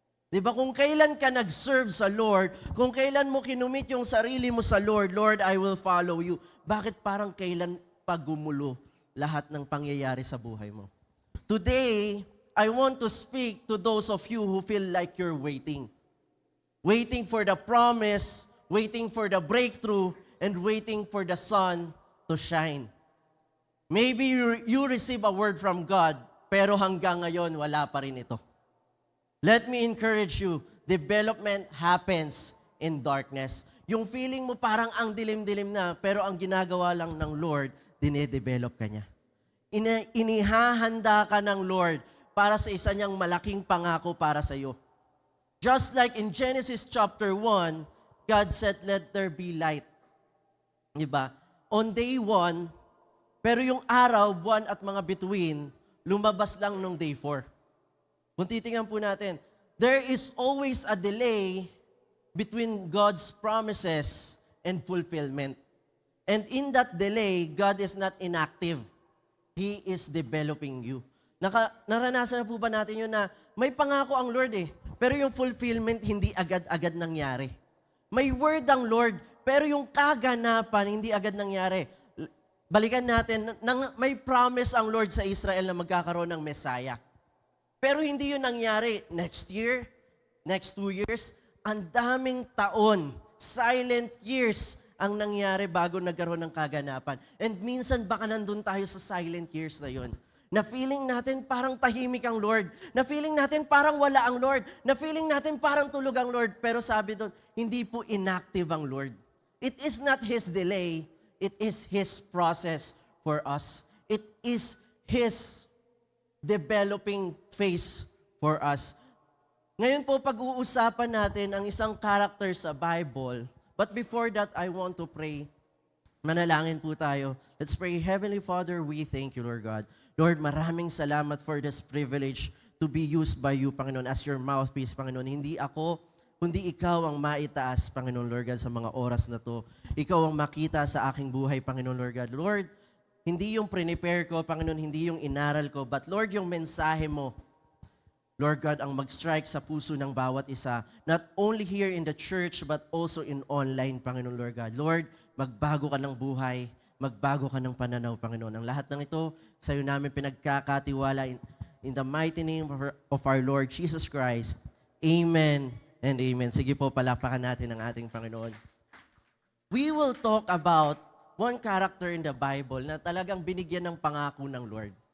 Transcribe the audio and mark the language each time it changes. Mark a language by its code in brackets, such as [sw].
[tl] Diba, kung kailan ka nag-serve sa Lord, kung kailan mo kinumit yung sarili mo sa Lord, [en] Lord, I will follow you. [tl] Bakit parang kailan pagumulo lahat ng pangyayari sa buhay mo? [en] Today, I want to speak to those of you who feel like you're waiting. Waiting for the promise, waiting for the breakthrough, and waiting for the sun to shine. Maybe you receive a word from God, [tl] pero hanggang ngayon, wala pa rin ito. [en] Let me encourage you, development happens in darkness. [tl] Yung feeling mo parang ang dilim-dilim na, pero ang ginagawa lang ng Lord, dinedevelop ka niya. Inihahanda ka ng Lord para sa isa niyang malaking pangako para sa iyo. [en] Just like in Genesis chapter 1, God said, let there be light. Diba? [tl] On day 1, pero yung araw, buwan at mga bituin, lumabas lang nung day 4. Kung titingnan po natin, [en] there is always a delay between God's promises and fulfillment. And in that delay, God is not inactive. He is developing you. [tl] Naranasan na po ba natin yun na may pangako ang Lord pero yung fulfillment hindi agad-agad nangyari. May word ang Lord, pero yung kaganapan hindi agad nangyari. Balikan natin, may promise ang Lord sa Israel na magkakaroon ng Messiah. Pero hindi yun nangyari [en] next year, next 2 years. [tl] Ang daming taon, silent years ang nangyari bago nagkaroon ng kaganapan. And minsan baka nandun tayo sa silent years na yun. Na feeling natin parang tahimik ang Lord. Na feeling natin parang wala ang Lord. Na feeling natin parang tulog ang Lord. Pero sabi doon, hindi po inactive ang Lord. [en] It is not His delay. It is His process for us. It is His developing phase for us. [tl] Ngayon po, pag-uusapan natin ang isang character sa Bible. [en] But before that, I want to pray. [tl] Manalangin po tayo. [en] Let's pray. Heavenly Father, we thank you, Lord God. Lord, [tl] maraming salamat [en] for this privilege to be used by you, Panginoon, as your mouthpiece, Panginoon. [tl] Hindi ako, kundi ikaw ang maitaas, Panginoon, Lord God, sa mga oras na to. Ikaw ang makita sa aking buhay, Panginoon, Lord God. Lord, hindi yung prepare ko, Panginoon, hindi yung inaral ko, but Lord, yung mensahe mo, Lord God, ang mag-strike sa puso ng bawat isa, [en] not only here in the church, but also in online, [tl] Panginoon, Lord God. Lord, magbago ka ng buhay, magbago ka ng pananaw, Panginoon. Ang lahat ng ito, sa iyo namin pinagkakatiwala [en] In the mighty name of our Lord Jesus Christ. Amen and amen. [tl] Sige po, palakpakan natin ang ating Panginoon. [en] We will talk about one character in the Bible [tl] na talagang binigyan ng pangako ng Lord.